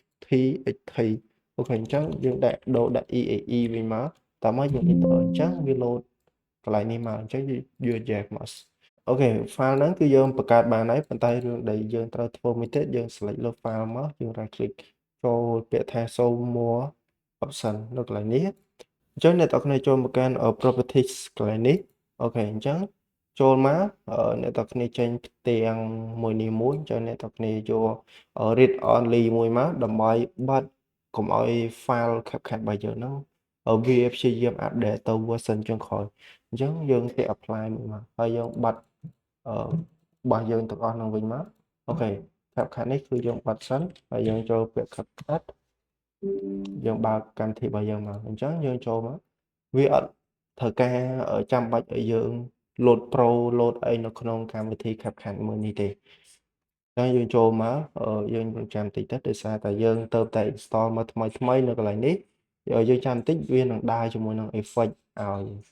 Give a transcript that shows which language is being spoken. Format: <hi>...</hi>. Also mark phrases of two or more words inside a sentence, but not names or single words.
<km>txt អូខេអញ្ចឹងយើងដូរដាក់ exe វិញមកតមកយើង enter អញ្ចឹងវា load កន្លែងនេះមកអញ្ចឹងយើង yes មកអូខេ file ហ្នឹងគឺយើងបង្កើតបានហើយប៉ុន្តែរឿងដែលយើងត្រូវធ្វើមួយទៀតយើង select លើ file មកយើង</km> <en>right click</en> <km>ចូលពាក្យថា</km> <en>show more option</en> <km>នៅកន្លែងនេះអញ្ចឹងអ្នកទាំងគ្នាចូល មកកាន់ properties កន្លែងនេះអូខេអញ្ចឹងចូលមកអ្នកទាំងគ្នាចេញផ្ទាំងមួយនេះមួយអញ្ចឹងអ្នកទាំងគ្នាយក</km> <en>read only</en> <km>មួយមកដើម្បីបិទកុំឲ្យ file CapCut របស់យើងហ្នឹងវាព្យាយាម update ទៅ version ចុងក្រោយអញ្ចឹងយើងទៅ apply មួយមកហើយយើងបិទរបស់ យើងទាំងអស់ហ្នឹងវិញមកអូខេ CapCut នេះគឺយើងបិទសិនហើយយើងចូលពាក្យ CapCut យើងបើកកម្មវិធីរបស់យើងមកអញ្ចឹងយើងចូលមកវាអត់ត្រូវការចាំបាច់ឲ្យយើង</km> <en>load pro load</en> <km>អីនៅក្នុងកម្មវិធី CapCut មួយនេះទេអញ្ចឹងយើងចូលមកយើងចាំតិចទៅដោយសារតែយើងទៅតែ install មកថ្មីនៅកន្លែងនេះយើងចាំតិចវានឹងដើរជាមួយនឹង effect ឲ្យ</km>